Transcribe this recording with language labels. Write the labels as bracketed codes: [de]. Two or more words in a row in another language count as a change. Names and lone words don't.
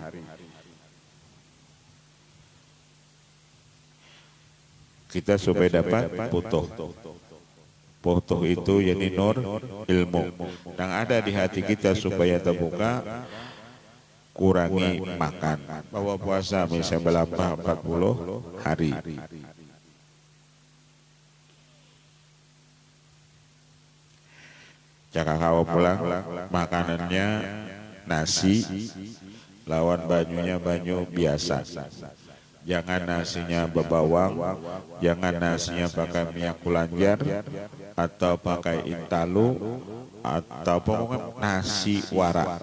[id] Kita supaya dapat Putuh itu yakni nur ilmu yang ada di hati kita supaya terbuka. Kurangi makan. Bahwa puasa misalnya berapa 40 hari. [bjn] Jika kau pulang makanannya nasi, lawan banyunya banyu biasa. Jangan nasinya berbawang, jangan nasinya pakai minyak kulanjar, atau pakai intalu, atau pokoknya nasi warak.